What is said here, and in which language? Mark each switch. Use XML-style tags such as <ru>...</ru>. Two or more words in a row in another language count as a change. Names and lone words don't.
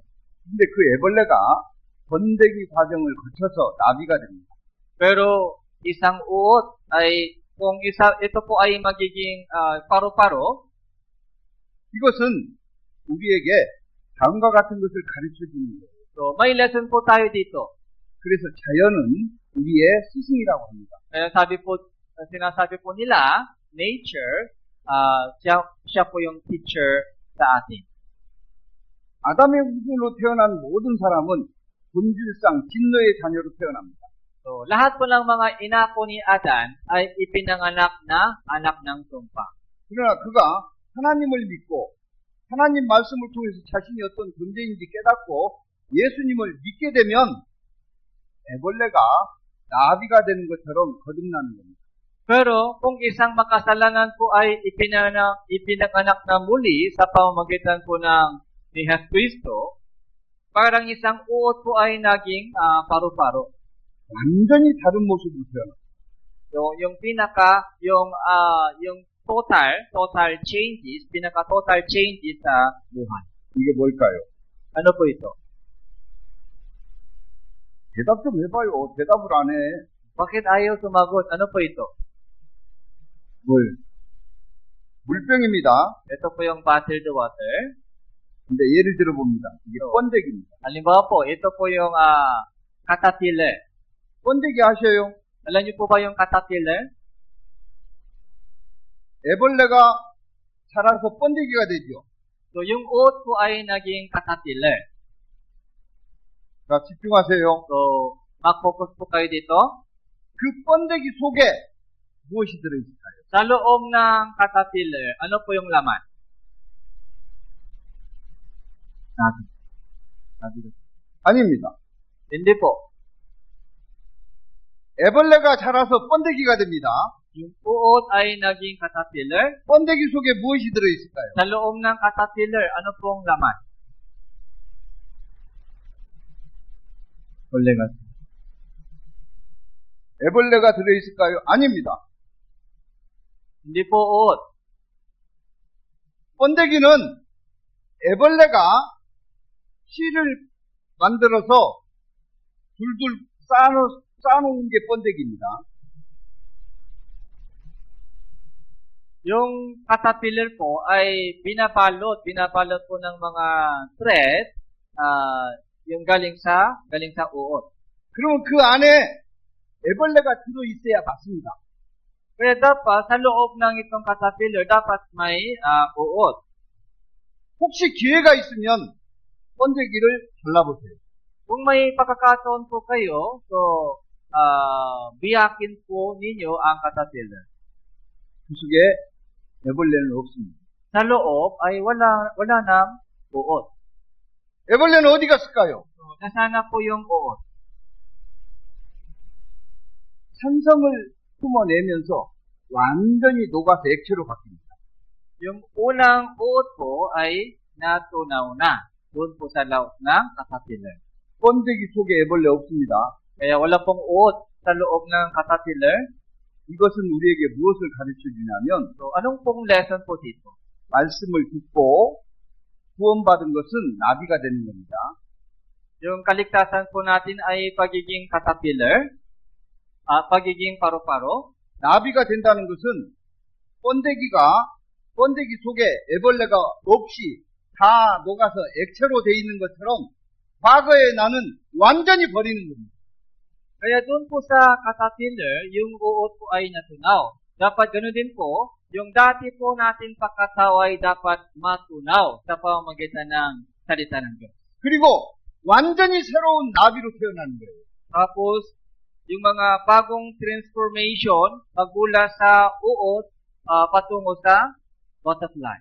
<ko>근데 그 애벌레가 번데기 과정을 거쳐서 나비가 됩니다.</ko> <tl>Pero, isang uot ay, kung ito po ay magiging paru-paro,</tl> <ko>이것은 우리에게 다음과 같은 것을 가르쳐 주는 거예요.</ko> <tl>so may lesson po tayo dito.</tl> <ko>그래서 자연은 우리의 스승이라고 합니다.</ko> <tl>Kaya sinasabi po nila, nature, siya po yung teacher sa atin.</tl> <ko>아담의 후손으로 태어난 모든 사람은 본질상 진노의 자녀로 태어납니다.</ko> <tl>So, lahat po ng mga ina po ni Adan ay ipinanganak na anak ng sumpa.</tl> <ko>그러나 그가 하나님을 믿고 하나님 말씀을 통해서 자신이 어떤 존재인지 깨닫고 예수님을 믿게 되면 애벌레가 나비가 되는 것처럼 거듭나는 겁니다.</ko> <tl>Pero kung isang makasalanan po ay ipinanganak na muli sa pamamagitan po ng ni Jesucristo, parang isang uot po ay naging paru-paro.</tl> <ko>완전히 다른 모습으로 태어납니다.</ko> <tl>So, yung</tl> <en>total changes</en> <tl>sa buhay.</tl> <ko>이게 뭘까요?</ko> <tl>Ano po ito?</tl> <ko>대답 좀 해봐요. 대답을 안 해.</ko> <tl>Bakit ayaw sumagot? Ano po ito?</tl> <ko>뭘? 물병입니다.</ko> <tl>Ito po yung</tl> <en>bottled water.</en> <ko>근데 예를 들어봅니다. 이게 번데기입니다.</ko> <tl>Halimbawa po, ito po yung caterpillar.</tl> <ko>번데기 아셔요?</ko> <tl>Alam niyo po ba yung caterpillar?</tl> <ko>애벌레가 자라서 번데기가 되죠.</ko> <tl>So, yung uot po ay naging caterpillar.</tl> <ko>자, 집중하세요.</ko> <tl>So, mag-focus po kayo dito.</tl> <ko>그 번데기 속에 무엇이 들어있을까요?</ko> <tl>Sa loob ng caterpillar, ano po yung laman?</tl> <ko>아닙니다.</ko> <tl>Hindi po.</tl> <ko>애벌레가 자라서 번데기가 됩니다.</ko> <tl>Yung uot ay naging caterpillar.</tl> <ko>번데기 속에 무엇이 들어있을까요?</ko> <tl>Sa loob ng caterpillar, ano pong laman?</tl> <ko>애벌레가 들어있을까요? 아닙니다.</ko> <tl>Hindi po uot.</tl> <ko>번데기는 애벌레가 씨를 만들어서 둘둘 쌓아놓은 게 번데기입니다.</ko> <tl>Yung caterpillar po ay binabalot po ng mga thread, yung galing sa uot.</tl> <ko>그러면 그 안에 애벌레가 들어있어야 맞습니다.</ko> <tl>Kaya dapat sa loob ng itong caterpillar, dapat may uot.</tl> <ko>혹시 기회가 있으면 번데기를 잘라보세요.</ko> <tl>Kung may pagkakataon po kayo, so biyakin po ninyo ang caterpillar.</tl> <ko>그 속에 애벌레는 없습니다.</ko> <tl>Sa loob ay wala nang uot.</tl> <ko>애벌레는 어디 갔을까요?</ko> <tl>So, nasana po yung uot?</tl> <ko>산성을 품어내면서 완전히 녹아서 액체로 바뀝니다.</ko> <tl>Yung unang uot po ay natunaw na doon po sa loob ng caterpillar.</tl> <ko>번데기 속에 애벌레 없습니다.</ko> <tl>Kaya wala pong uot sa loob ng caterpillar.</tl> <ko>이것은 우리에게 무엇을 가르쳐 주냐면</ko> <tl>So, anong pong lesson po dito?</tl> <ko>말씀을 듣고 구원받은 것은 나비가 되는 겁니다.</ko> <tl>Yung kaligtasan po natin ay pagiging caterpillar, pagiging paru-paro.</tl> <ko>나비가 된다는 것은 번데기 속에 애벌레가 없이 다 녹아서 액체로 돼 있는 것처럼 과거의 나는 완전히 버리는 겁니다.</ko> <tl>Kaya doon po sa caterpillar, yung uot po ay natunaw. Dapat ganoon din po, yung dati po natin pagkatao ay dapat matunaw sa pamamagitan ng salita ng Diyos.</tl> <ko>그리고 완전히 새로운 나비로 태어나는 거예요.</ko> <tl>Tapos, yung mga bagong transformation magmula sa uot patungo sa butterfly.</tl>